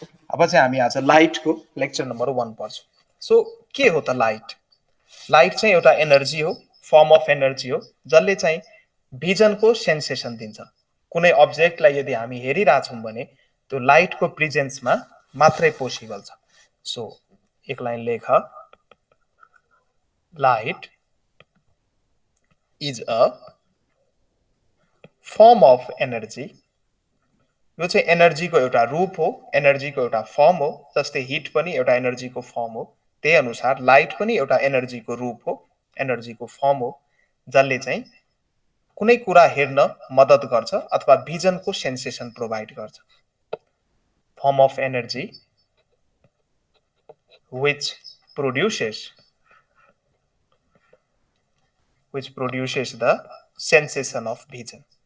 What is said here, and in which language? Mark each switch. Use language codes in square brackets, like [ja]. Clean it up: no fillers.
[ne] अब चाहिँ हामी आज लाइटको लेक्चर नम्बर 1 पढ्छौं। सो के हो त लाइट? लाइट चाहिँ एउटा एनर्जी हो, फर्म अफ एनर्जी हो, जसले चाहिँ भिजनको सेन्सेसन दिन्छ। कुनै अब्जेक्टलाई यदि हामी हेरिरहेछौँ भने त्यो लाइटको प्रेजेन्समा मात्रै पोसिबल छ। सो एक लाइन लेख, [en] Light is a form of energy. [ne] यो चाहिँ एनर्जीको एउटा रूप हो, एनर्जीको एउटा फर्म हो। जस्तै हिट पनि एउटा एनर्जीको फर्म हो, त्यही अनुसार लाइट पनि एउटा एनर्जीको रूप हो, एनर्जीको फर्म हो, जसले चाहिँ कुनै कुरा हेर्न मद्दत गर्छ अथवा भिजनको सेन्सेसन प्रोभाइड गर्छ। Form of energy [en] which produces the sensation of vision.